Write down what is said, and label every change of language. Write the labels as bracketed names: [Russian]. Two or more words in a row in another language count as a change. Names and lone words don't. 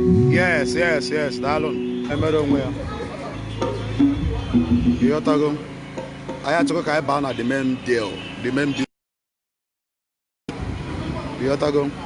[English] Yes, yes, yes, [Igbo] daalụ. Emere onwe ya. Ịghọtago? Anyị achọkwa ka anyị baa na [English] the main deal, the main deal. [Igbo] Ịghọtago?